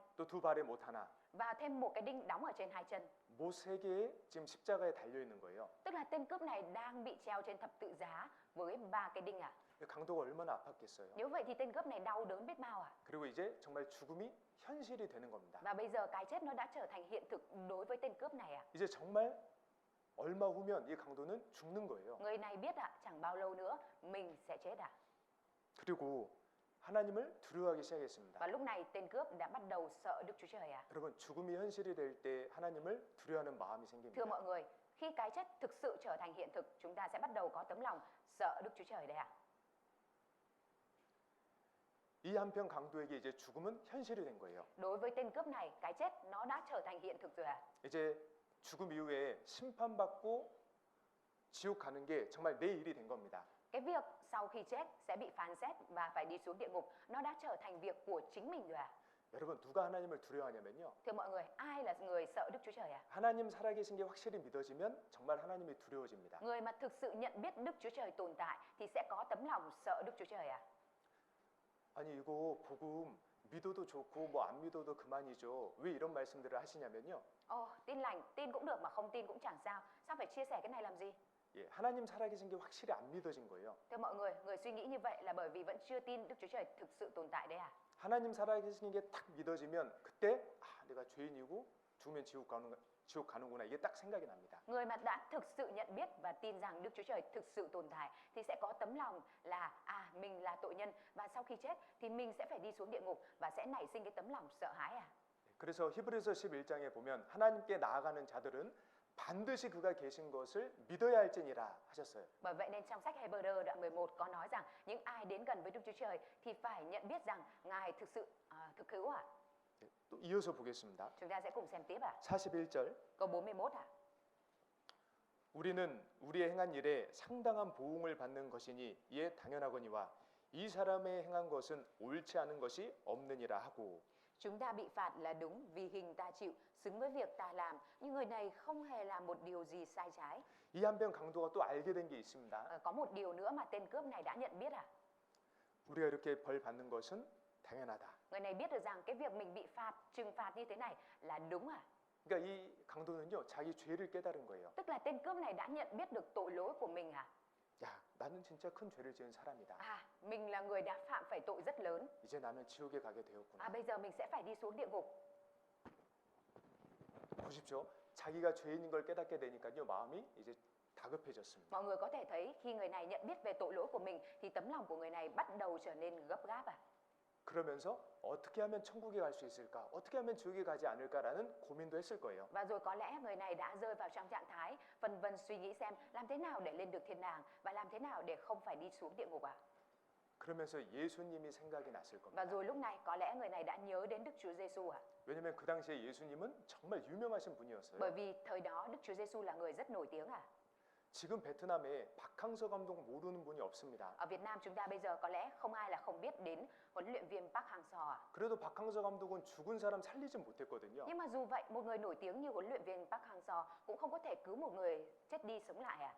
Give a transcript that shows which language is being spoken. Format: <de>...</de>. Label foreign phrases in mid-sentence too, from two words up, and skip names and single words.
<ko>또 두 발에 못 하나.</ko> <vi>và thêm 1 cái đinh đóng ở trên 2 chân.</vi> <ko>못 세 개에 지금 십자가에 달려 있는 거예요.</ko> <vi>Tức là tên cướp này đang bị treo trên thập tự giá với 3 cái đinh ạ.</vi> <ko>강도가 얼마나 아팠겠어요.</ko> <vi>Nếu vậy thì tên cướp này đau đớn biết bao ạ.</vi> <ko>그리고 이제 정말 죽음이 현실이 되는 겁니다.</ko> <vi>Và bây giờ cái chết nó đã trở thành hiện thực đối với tên cướp này ạ.</vi> <ko>이제 정말 얼마 후면 이 강도는 죽는 거예요.</ko> <vi>Người này biết ạ, chẳng bao lâu nữa mình sẽ chết ạ.</vi> <ko>그리고 하나님을 두려워하기 시작했습니다.</ko> <vi>Và lúc này tên cướp đã bắt đầu sợ Đức Chúa Trời ạ.</vi> <ko>여러분, 죽음이 현실이 될 때 하나님을 두려워하는 마음이</ko> <vi>Thưa</vi> <ko>생깁니다.</ko> <vi>mọi người, khi cái chết thực sự trở thành hiện thực, chúng ta sẽ bắt đầu có tấm lòng sợ Đức Chúa Trời đấy ạ.</vi> <ko>이 한편 강도에게 이제 죽음은 현실이 된 거예요.</ko> <vi>Đối với tên cướp này, cái chết nó đã trở thành hiện thực rồi ạ.</vi> <ko>이제 죽음 이후에 심판받고 지옥 가는 게 정말 내 일이 된 겁니다.</ko> <vi>Cái việc sau khi chết sẽ bị phán xét và phải đi xuống địa ngục, nó đã trở thành việc của chính mình rồi ạ.</vi> <ko>여러분, 누가 하나님을 두려워하냐면요.</ko> <vi>Thưa mọi người, ai là người sợ Đức Chúa Trời ạ?</vi> <ko>하나님 살아계신 게 확실히 믿어지면 정말 하나님이 두려워집니다.</ko> <vi>Người mà thực sự nhận biết Đức Chúa Trời tồn tại thì sẽ có tấm lòng sợ Đức Chúa Trời ạ.</vi> <ko>아니, 이거 복음 믿어도 좋고 뭐 안 믿어도 그만이죠. 왜 이런 말씀들을 하시냐면요.</ko> <vi>Ồ, tin lành, tin cũng được mà không tin cũng chẳng sao. Sao phải chia sẻ cái này làm gì?</vi> <ko>예, 하나님 살아계신 게 확실히 안 믿어진 거예요.</ko> <vi>Thưa mọi người suy nghĩ như vậy là bởi vì vẫn chưa tin Đức Chúa Trời thực sự tồn tại đấy à?</vi> <ko>하나님 살아계신 게 딱 믿어지면 그때 내가 죄인이고 죽으면 지옥 가는구나. 이게 딱 생각이 납니다.</ko> <vi>Người mà đã thực sự nhận biết và tin rằng Đức Chúa Trời thực sự tồn tại thì sẽ có tấm lòng là mình là tội nhân và sau khi chết thì mình sẽ phải đi xuống địa ngục và sẽ nảy sinh cái tấm lòng sợ hãi à?</vi> <ko>그래서 히브리서 11장에 보면 하나님께 나아가는 자들은 반드시 그가 계신 것을 믿어야 할지니라 하셨어요.</ko> <vi>Bởi vậy nên trong sách Hebrew đoạn 11 có nói rằng những ai đến gần với Đức Chúa Trời thì phải nhận biết rằng Ngài thực sự thực hữu à?</vi> <ko>또 이어서 보겠습니다.</ko> <vi>Chúng ta sẽ cùng xem tiếp à?</vi> <ko>41절.</ko> <vi>Câu 41 à?</vi> <ko>우리는 우리의 행한 일에 상당한 보응을 받는 것이니 이에 당연하거니와 이 사람의 행한 것은 옳지 않은 것이 없느니라 하고.</ko> <vi>Chúng ta bị phạt là đúng vì hình ta chịu, xứng với việc ta làm, nhưng người này không hề làm một điều gì sai trái.</vi> <ko>이 한편 강도가 또 알게 된 게 있습니다.</ko> <vi>Có một điều nữa mà tên cướp này đã nhận biết à?</vi> <ko>우리가 이렇게 벌 받는 것은 당연하다.</ko> <vi>Người này biết được rằng cái việc mình bị phạt, trừng phạt như thế này là đúng à?</vi> <ko>그러니까 이 강도는요, 자기 죄를 깨달은 거예요.</ko> <vi>Tức là tên cướp này đã nhận biết được tội lỗi của mình à?</vi> <ko>야, 나는 진짜 큰 죄를 지은 사람이다.</ko> <vi>Mình là người đã phạm phải tội rất lớn.</vi> <ko>이제 나는 지옥에 가게 되었구나.</ko> <vi>Bây giờ mình sẽ phải đi xuống địa ngục.</vi> <ko>보십시오. 자기가 죄인인 걸 깨닫게 되니까요, 마음이 이제 다급해졌습니다.</ko> <vi>Mọi người có thể thấy khi người này nhận biết về tội lỗi của mình thì tấm lòng của người này bắt đầu trở nên gấp gáp à?</vi> <ko>그러면서 어떻게 하면 천국에 갈 수 있을까? 어떻게 하면 지옥에 가지 않을까라는 고민도 했을 거예요.</ko> <vi>Và rồi có lẽ người này đã rơi vào trong trạng thái vân vân suy nghĩ xem làm thế nào để lên được thiên đàng và làm thế nào để không phải đi xuống địa ngục à?</vi> <ko>그러면서 예수님이 생각이 났을</ko> <vi>Và</vi> <ko>겁니다.</ko> <vi>rồi lúc này có lẽ người này đã nhớ đến Đức Chúa Giêsu à?</vi> <ko>왜냐면 그 당시에 예수님은 정말 유명하신 분이었어요.</ko> <vi>Bởi vì thời đó Đức Chúa Giêsu là người rất nổi tiếng à?</vi> <ko>지금 베트남에 박항서 감독 모르는 분이 없습니다.</ko> <vi>Ở Việt Nam chúng ta bây giờ có lẽ không ai là không biết đến huấn luyện viên Park Hang-seo à?</vi> <ko>그래도 박항서 감독은 죽은 사람 살리진 못했거든요.</ko> <vi>Nhưng mà dù vậy, một người nổi tiếng như huấn luyện viên Park Hang-seo cũng không có thể cứu một người chết đi sống lại à?</vi>